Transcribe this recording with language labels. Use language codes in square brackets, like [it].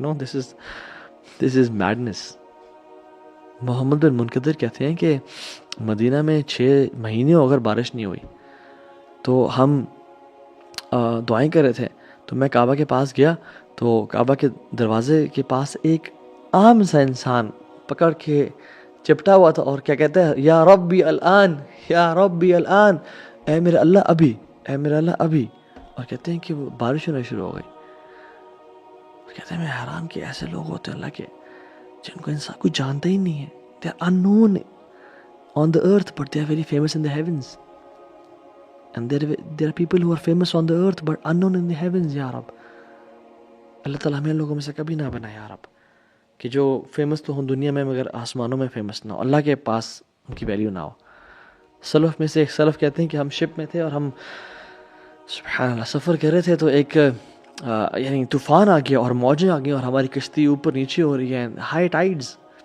[en] No, this is madness. [ur] محمد بن منقدر کہتے ہیں کہ مدینہ میں 6 مہینے اگر بارش نہیں ہوئی تو ہم دعائیں کر رہے تھے، تو میں کعبہ کے پاس گیا تو کعبہ کے دروازے کے پاس ایک عام سا انسان پکڑ کے چپٹا ہوا تھا اور کیا کہتا ہے، [ar] یا ربی الان، یا ربی الان، [ur] اے میرے اللہ ابھی، اے میرے اللہ ابھی. اور کہتے ہیں کہ وہ بارش ہونا شروع ہو گئی. کہتے ہیں میں حیران کہ ایسے لوگ ہوتے ہیں اللہ کے جن کو انسان کوئی جانتا ہی نہیں ہے. [en] they are unknown on the earth but they are very famous in the heavens, and there are people who are famous on the earth but unknown in the heavens. [ur] یا رب اللہ تعالیٰ ہمیں لوگوں میں سے کبھی نہ بنا یا رب، کہ جو فیمس تو ہوں دنیا میں مگر آسمانوں میں فیمس نہ ہو، اللہ کے پاس ان کی ویلیو نہ ہو. سلف میں سے ایک سلف کہتے ہیں کہ ہم شپ میں تھے اور ہم سبحان اللہ سفر کر رہے تھے، تو ایک یعنی طوفان آ گیا اور موجیں آ گئی اور ہماری کشتی اوپر نیچے ہو رہی ہے، ہائی ٹائیڈز.